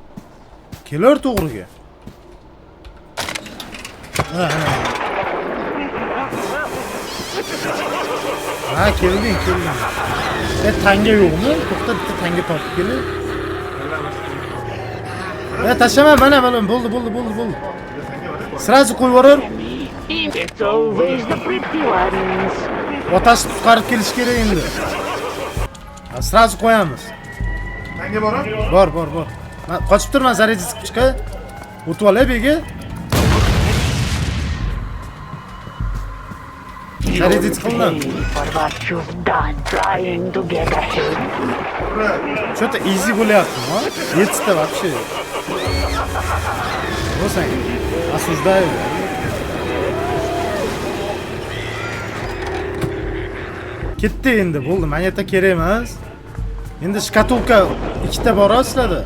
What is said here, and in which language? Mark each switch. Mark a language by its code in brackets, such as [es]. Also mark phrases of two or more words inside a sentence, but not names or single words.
[uz] Kelar to'g'riga. Ha, kelding. Tanga yo'qmi? To'xta, bitta tanga topib kel. Tashlama, mana bo'ldi. Sразу qo'yib yuborar. [en] It's always the pretty ones. [uz] Otasi qutqarib kelish kerak endi. Sразу qo'yamiz. Tanga boram? Bor. Men qochib turman, zaryadist chiqay. O'tib olay bega. Zaryadist qildim. [en] For what you've done trying to get ahead. [uz] Что-то easy bo'lyapti, ha? 7 ta вообще. Bo'lsang, осуждаю. Ketdi endi, bo'ldi. Moneta kerak emas. Endi shkatulka ikkita bor sizlarda.